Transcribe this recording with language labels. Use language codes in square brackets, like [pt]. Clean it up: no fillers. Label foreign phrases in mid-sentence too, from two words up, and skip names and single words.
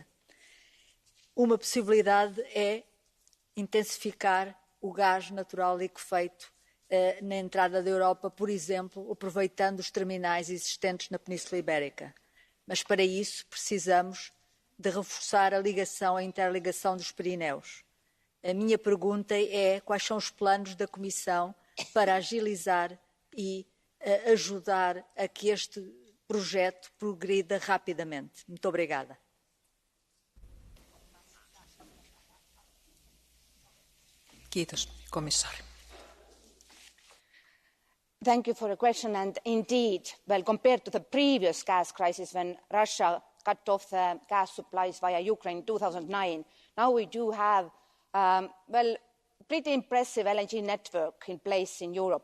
[pt] Uma possibilidade é intensificar o gás natural liquefeito na entrada da Europa, por exemplo, aproveitando os terminais existentes na Península Ibérica. Mas para isso precisamos de reforçar a ligação, a interligação dos Pirineus. A minha pergunta é quais são os planos da Comissão para agilizar e ajudar a que este projeto progrida rapidamente. Muito obrigada. [fi] Kiitos, komissaari. [en] Thank you for the question. And indeed, well, compared to the previous gas crisis when Russia cut off the gas supplies via Ukraine in 2009, now we do have, pretty impressive LNG network in place in Europe.